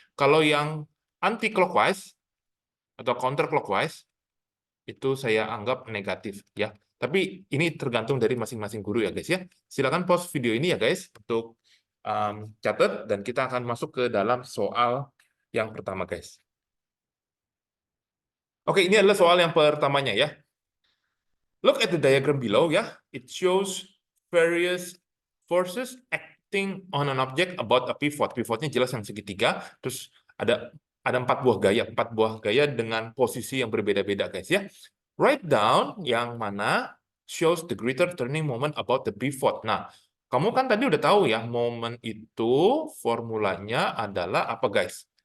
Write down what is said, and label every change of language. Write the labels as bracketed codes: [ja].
[id] Kalau yang anti clockwise atau counter clockwise itu saya anggap negatif ya. Tapi ini tergantung dari masing-masing guru ya guys ya. Silakan pause video ini ya guys untuk catat dan kita akan masuk ke dalam soal yang pertama guys. Oke, ini adalah soal yang pertamanya ya. [en] Look at the diagram below ya. It shows various forces acting on an object about a pivot. [id] Pivotnya jelas yang segitiga. Terus ada empat buah gaya dengan posisi yang berbeda-beda guys ya. [en] Write down [id] yang mana [en] shows the greater turning moment about the pivot. [id] Nah, kamu kan tadi udah tahu ya, moment itu formulanya adalah apa guys?